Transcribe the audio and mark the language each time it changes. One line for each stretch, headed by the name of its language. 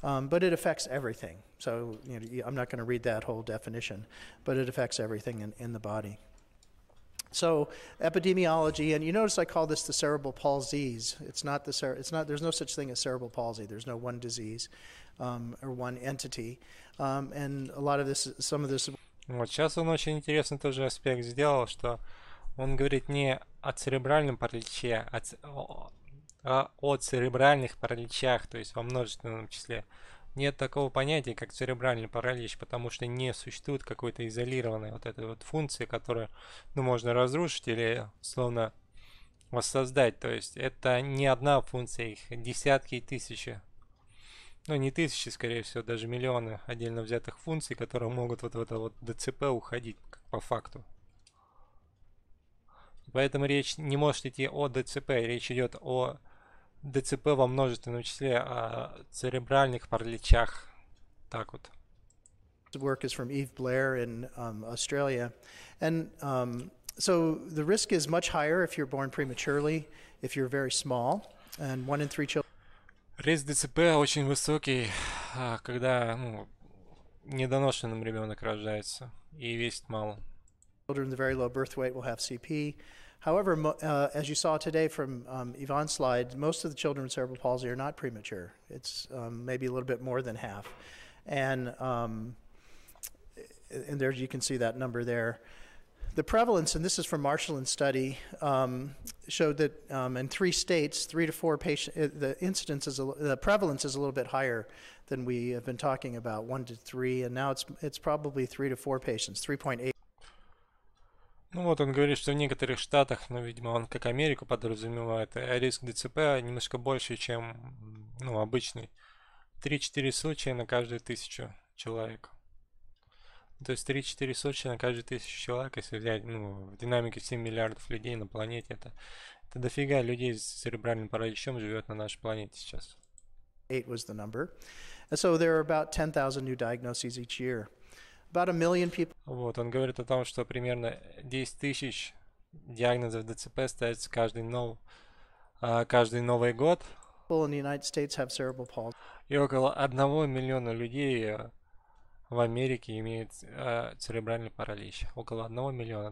English: But it affects everything. So I'm not going to read that whole definition, but it affects everything in the body. So epidemiology, and you notice I call this the cerebral palsies. It's not there's no such thing as cerebral palsy. There's no one disease or one entity. And a lot of this, some of this.
Russian: Вот сейчас он очень интересный тоже аспект сделал, что он говорит не о церебральном параличе, а о церебральных параличах, то есть во множественном числе. Нет такого понятия, как церебральный паралич, потому что не существует какой-то изолированной вот этой вот функции, которую, можно разрушить или, словно, воссоздать. То есть это не одна функция, их десятки и тысячи. Не тысячи, скорее всего, даже миллионы отдельно взятых функций, которые могут вот в это вот ДЦП уходить, как по факту. Поэтому речь не может идти о ДЦП, речь идет о ДЦП во множественном числе, о церебральных параличах. Так вот.
English: The work is from Eve Blair in Australia. And so the risk is much higher if you're born prematurely, if you're very small, and 1 in 3 children.
Russian: Риск ДЦП очень высокий, когда недоношенным ребенок рождается и весит мало.
English: Children with very low birth weight will have CP. However, as you saw today from Yvonne's slide, most of the children with cerebral palsy are not premature. It's maybe a little bit more than half. And there you can see that number there. The prevalence, and this is from Marshall's study, showed that in 3 states, 3 to 4 patients, the prevalence is a little bit higher than we have been talking about, 1 to 3, and now it's probably 3 to 4 patients, 3.8.
Russian: Вот он говорит, что в некоторых штатах, видимо, он как Америку подразумевает, риск ДЦП немножко больше, чем, обычный. 3-4 случая на каждую 1000 человек. То есть 3-4 случая на каждую 1000 человек, если взять, в динамике 7 миллиардов людей на планете, это дофига людей с церебральным параличом живет на нашей планете сейчас.
English: 8 was the number. And so there are about 10,000 new diagnoses each year. About 1 million people.
Russian: Вот, он говорит о том, что примерно 10 тысяч диагнозов ДЦП ставится каждый Новый год.
English: In the United States have cerebral palsy.
Russian: И около 1 миллиона людей в Америке имеют церебральный паралич. Около 1 миллиона.